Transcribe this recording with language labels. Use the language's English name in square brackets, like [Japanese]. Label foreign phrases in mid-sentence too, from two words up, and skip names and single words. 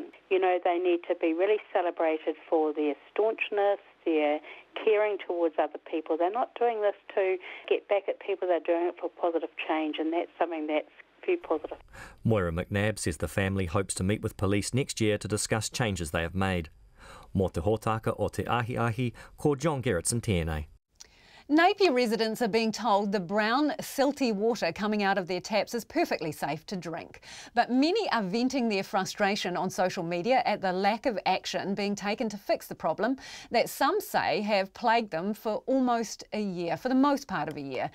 [English] You know, they need to be really celebrated for their staunchness, their caring towards other people. They're not doing this to get back at people, they're doing it for positive change, and that's something that's very positive. Moira McNabb says the family hopes to meet with police next year to discuss changes they have made. [Māori] Mō te hōtaka o te ahi, ko John Gerritsen tēnei. [English] Napier residents are being told the brown, silty water coming out of their taps is perfectly safe to drink. But many are venting their frustration on social media at the lack of action being taken to fix the problem that some say have plagued them for almost a year, for the most part of a year.